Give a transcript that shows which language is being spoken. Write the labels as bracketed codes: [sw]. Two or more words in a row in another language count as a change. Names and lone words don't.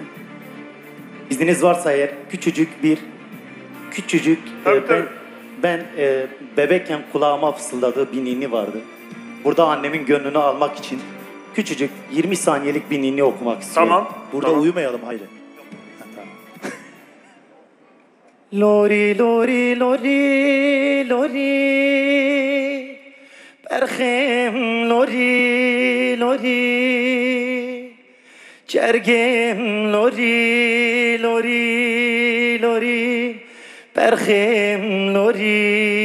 [tr] İzniniz varsa eğer küçücük ben bebekken kulağıma fısıldadığı bir ninni vardı. Burada annemin gönlünü almak için küçücük 20 saniyelik bir ninni okumak istiyorum. Tamam. Burada uyumayalım haydi. [ku] Lori lori lori lori Berhem lori lori Cergem lori lori lori Berhem lori